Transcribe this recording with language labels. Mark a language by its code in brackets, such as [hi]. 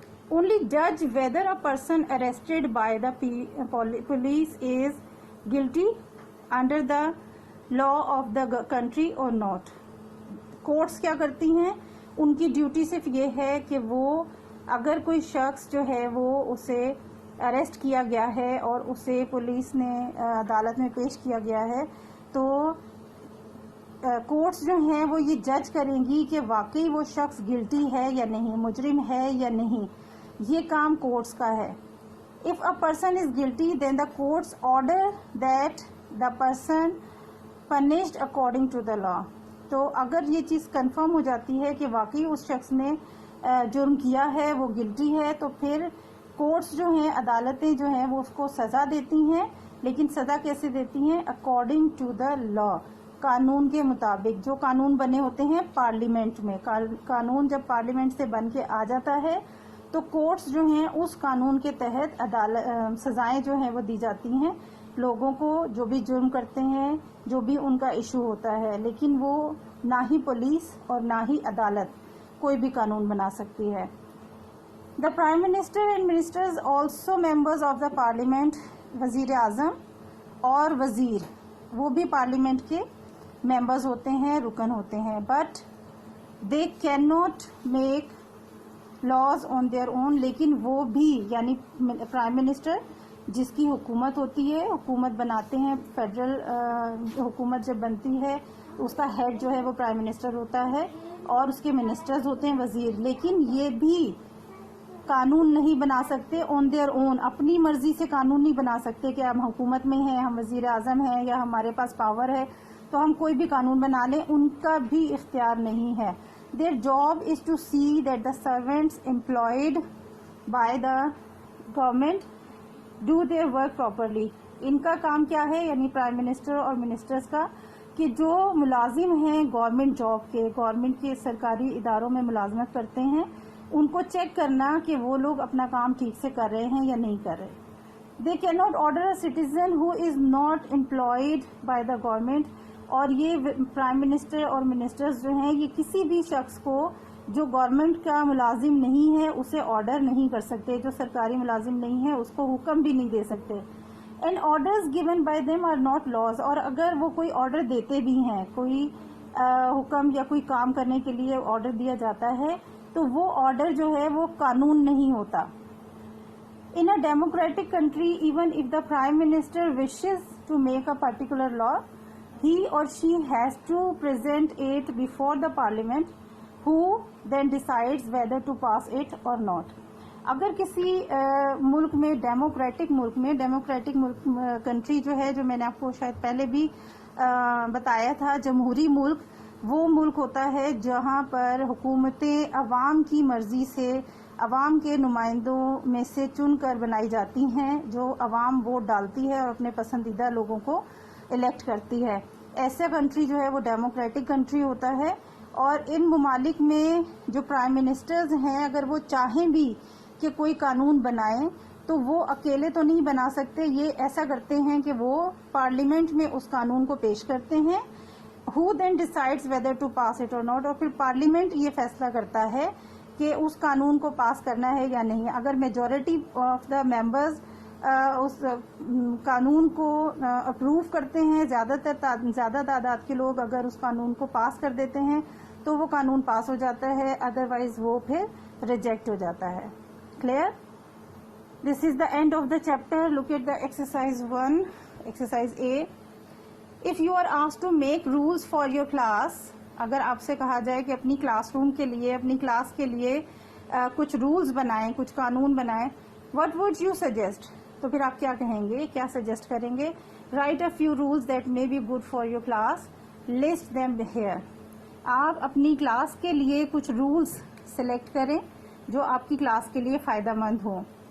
[en] Only judge whether a person arrested by the police is guilty under the law of the country or not. [ur] Courts کیا کرتی ہیں؟ ان کی duty صرف یہ ہے کہ وہ اگر کوئی شخص جو ہے وہ اسے اریسٹ کیا گیا ہے اور اسے پولیس نے عدالت میں پیش کیا گیا ہے تو کورٹس جو ہیں وہ یہ جج کریں گی کہ واقعی وہ شخص گلٹی ہے یا نہیں, مجرم ہے یا نہیں. یہ کام کورٹس کا ہے. [en] If a person is guilty, then the courts order that the person punished according to the law. [ur] تو اگر یہ چیز کنفرم ہو جاتی ہے کہ واقعی اس شخص نے جرم کیا ہے, وہ گلٹی ہے, تو پھر کورٹس جو ہیں, عدالتیں جو ہیں وہ اس کو سزا دیتی ہیں. لیکن سزا کیسے دیتی ہیں؟ [en] according to the law, [ur] قانون کے مطابق. جو قانون بنے ہوتے ہیں پارلیمنٹ میں, قانون جب پارلیمنٹ سے بن کے آ جاتا ہے تو کورٹس جو ہیں اس قانون کے تحت سزائیں جو ہیں وہ دی جاتی ہیں لوگوں کو جو بھی جرم کرتے ہیں, جو بھی ان کا ایشو ہوتا ہے. لیکن وہ نہ ہی پولیس اور نہ ہی عدالت کوئی بھی قانون بنا سکتی ہے. [en] The prime minister and ministers also members of the parliament. [ur] وزیر اعظم اور وزیر وہ بھی پارلیمنٹ کے ممبرز ہوتے ہیں, رکن ہوتے ہیں. [en] But they can not make laws on their own. [ur] لیکن وہ بھی یعنی پرائم منسٹر جس کی حکومت ہوتی ہے, حکومت بناتے ہیں, فیڈرل حکومت جب بنتی ہے اس کا ہیڈ جو ہے وہ پرائم منسٹر ہوتا ہے اور اس کے منسٹرز ہوتے ہیں وزیر. لیکن یہ بھی قانون نہیں بنا سکتے [en] on their own, [ur] اپنی مرضی سے قانون نہیں بنا سکتے کہ ہم حکومت میں ہیں, ہم وزیر اعظم ہیں یا ہمارے پاس پاور ہے تو ہم کوئی بھی قانون بنا لیں. ان کا بھی اختیار نہیں ہے. [en] Their job is to see that the servants employed by the government do their work properly. [ur] ان کا کام کیا ہے یعنی پرائم منسٹر اور منسٹرز کا کہ جو ملازم ہیں گورنمنٹ جاب کے, گورنمنٹ کے سرکاری اداروں میں ملازمت کرتے ہیں, ان کو چیک کرنا کہ وہ لوگ اپنا کام ٹھیک سے کر رہے ہیں یا نہیں کر رہے. [en] They cannot order a citizen who is not employed by the government. [ur] اور یہ پرائم منسٹر اور منسٹرز جو ہیں یہ کسی بھی شخص کو جو گورنمنٹ کا ملازم نہیں ہے اسے آرڈر نہیں کر سکتے, جو سرکاری ملازم نہیں ہے اس کو حکم بھی نہیں دے سکتے. [en] And orders given by them are not laws. [ur] اور اگر وہ کوئی آرڈر دیتے بھی ہیں, کوئی حکم یا کوئی کام کرنے کے لیے آرڈر دیا جاتا ہے تو وہ آرڈر جو ہے وہ قانون نہیں ہوتا. [en] In a democratic country, even if the prime minister wishes to make a particular law, he or she has to present it before the parliament, who then decides whether to pass it or not. [ur] اگر کسی ملک میں, democratic ملک country جو ہے, جو میں نے آپ کو شاید پہلے بھی بتایا تھا, جمہوری ملک, وہ ملک ہوتا ہے جہاں پر حکومتیں عوام کی مرضی سے, عوام کے نمائندوں میں سے چن کر بنائی جاتی ہیں, جو عوام ووٹ ڈالتی ہے اور اپنے پسندیدہ لوگوں کو الیکٹ کرتی ہے. ایسا کنٹری جو ہے وہ ڈیموکریٹک کنٹری ہوتا ہے. اور ان ممالک میں جو پرائم منسٹرز ہیں اگر وہ چاہیں بھی کہ کوئی قانون بنائیں تو وہ اکیلے تو نہیں بنا سکتے. یہ ایسا کرتے ہیں کہ وہ پارلیمنٹ میں اس قانون کو پیش کرتے ہیں, [en] who then decides whether to pass it or not. [ur] اور پھر پارلیمنٹ یہ فیصلہ کرتا ہے کہ اس قانون کو پاس کرنا ہے یا نہیں. اگر [en] majority of the members [ur] اس قانون کو اپروو کرتے ہیں, زیادہ تعداد کے لوگ اگر اس قانون کو پاس کر دیتے ہیں تو وہ قانون پاس ہو جاتا ہے, ادروائز وہ پھر ریجیکٹ ہو جاتا ہے. [en] Clear? This is the end of the chapter. Look at the exercise 1, exercise A. If you are asked to make rules for your class, [ur] اگر آپ سے کہا جائے کہ اپنی کلاس روم کے لیے, اپنی کلاس کے لیے کچھ رولز بنائیں, کچھ قانون بنائیں, [en] what would you suggest؟ [ur] تو پھر آپ کیا کہیں گے, کیا سجیسٹ کریں گے؟ [en] write a few rules that may be good for your class, list them here. [ur] آپ اپنی کلاس کے لیے کچھ رولس سلیکٹ کریں جو آپ کی کلاس کے لیے فائدہ مند ہوں.